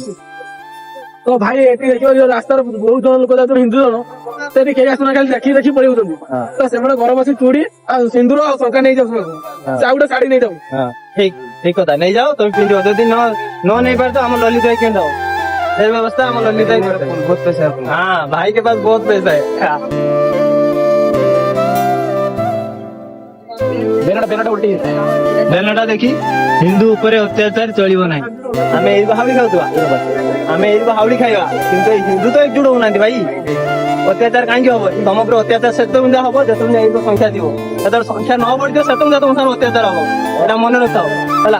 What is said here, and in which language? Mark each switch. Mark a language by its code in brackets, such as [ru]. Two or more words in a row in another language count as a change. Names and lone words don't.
[or] ତ ଭାଇ ଏଠି ଦେଖିବ ଯୋଉ ରାସ୍ତାର ବହୁତ ଜଣ ଲୋକ ଯାଉଛନ୍ତି ହିନ୍ଦୁ ଜଣ ସେଠି କେହି ଆସୁନା ଖାଲି ଦେଖି ପଳେଇଉଛନ୍ତି ତ ସେମାନେ ଘର ବସି ଚୁଡ଼ି ଆଉ ସିନ୍ଦୁର ଆଉ ଶଙ୍ଖା ନେଇଯାଉଛନ୍ତି ସେ ଆଉ ଗୋଟେ ଶାଢୀ ନେଇଯାଉ ଠିକ କଥା ନେଇଯାଅ ତମେ ପିନ୍ଧିବ ଯଦି ନ ନେଇପାରୁଛ ଆମ ଲଲିତ ଭାଇ କେମିତି ହବ ସେ ବ୍ୟବସ୍ଥା ଆମ ଲलिତ [hi] भाई बहुत पैसा है हाँ भाई के पास बहुत पैसा है [or] ବେଲଟା ଦେଖି ହିନ୍ଦୁ ଉପରେ ଅତ୍ୟାଚାର ଚଳିବ ନାହିଁ ଆମେ ଏଇ ହାଉଡି ଖାଉଥିବା ଆମେ ଏଇ ହାଉଡି ଖାଇବା କିନ୍ତୁ ଏଇ ହିନ୍ଦୁ ତ ଏକଜୁଟ ହଉନାହାନ୍ତି ଭାଇ ଅତ୍ୟାଚାର କାହିଁକି ହବ ତମ ଉପରେ ଅତ୍ୟାଚାର ସେତେବେଳେ ହବ ଯେତେବେଳେ ଏଇ ସଂଖ୍ୟା ଥିବ ଯେତେବେଳେ ସଂଖ୍ୟା ନ ବଢିଥିବ ସେତେବେଳେ ତମ ସାଙ୍ଗରେ ଅତ୍ୟାଚାର ହବ ଏଇଟା ମନେ ରଖିଥାଅ ହେଲା